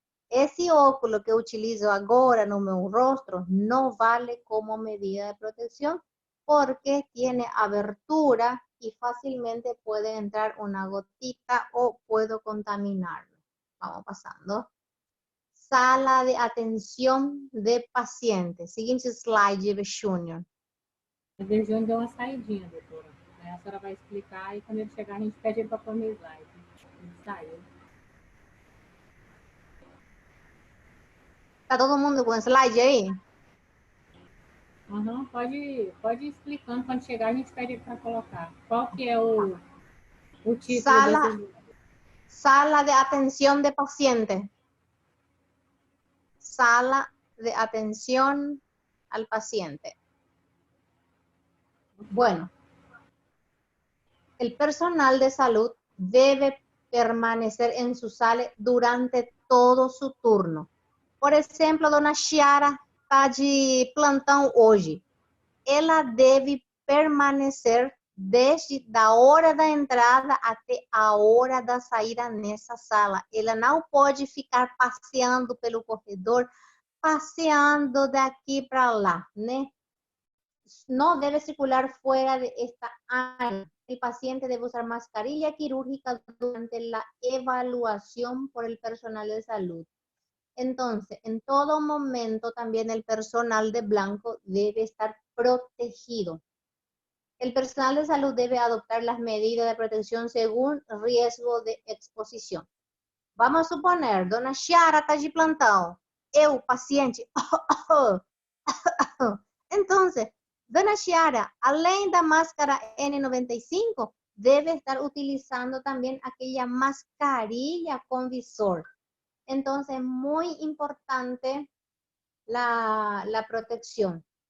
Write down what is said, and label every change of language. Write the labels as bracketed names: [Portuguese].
[Portuguese] Esse óculo que eu utilizo agora no meu rosto [Spanish] no vale como medida de protección porque tiene abertura y fácilmente puede entrar una gotita o puedo contaminarlo. Vamos pasando. Sala de atención de pacientes. Siguiente slide, Junior. [Portuguese] O Júnior deu uma saidinha, doutora. Aí a senhora vai explicar e quando ele chegar a gente pede ele para pôr no slide. Ele saiu. Tá todo mundo com slide aí? Uhum, pode ir explicando. Quando chegar, a gente pede ele para colocar. Qual que é o título desse... [Spanish] Sala de atención de paciente. Sala de atención al paciente. Bueno, el personal de salud debe permanecer en su sala durante todo su turno. [Portuguese] Por exemplo, dona Chiara está de plantão hoje. Ela deve permanecer desde a hora da entrada até a hora da saída nessa sala. Ela não pode ficar passeando pelo corredor, passeando daqui para lá, né? [Spanish] No debe circular fuera de esta área. El paciente debe usar mascarilla quirúrgica durante la evaluación por el personal de salud. Entonces, en todo momento también el personal de blanco debe estar protegido. El personal de salud debe adoptar las medidas de protección según riesgo de exposición. Vamos a suponer, dona Chiara [Portuguese] está de plantão. Eu, paciente. [Spanish] Entonces, dona Chiara, [Portuguese] além da máscara N95, [Spanish] debe estar utilizando también aquella mascarilla con visor. Entonces, muy importante la protección.